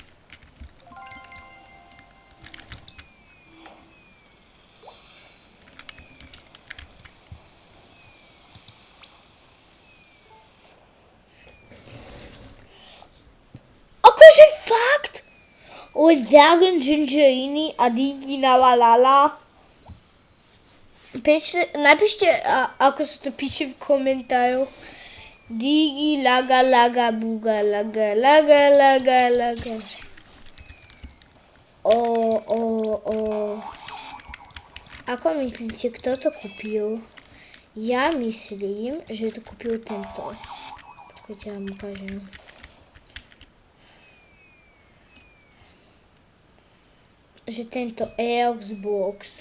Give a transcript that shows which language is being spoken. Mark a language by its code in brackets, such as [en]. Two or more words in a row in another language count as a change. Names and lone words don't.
[sk] Akože fakt? Len Dragon Gingerini a Digi Navalala. Napíšte, ako sa to píše v komentároch. Digi laga laga buga laga laga laga laga. Ako myslíte, kto to kúpil? Ja myslím, že to kúpil tento. Počkajte, ja vám ukážem. Že tento Xbox.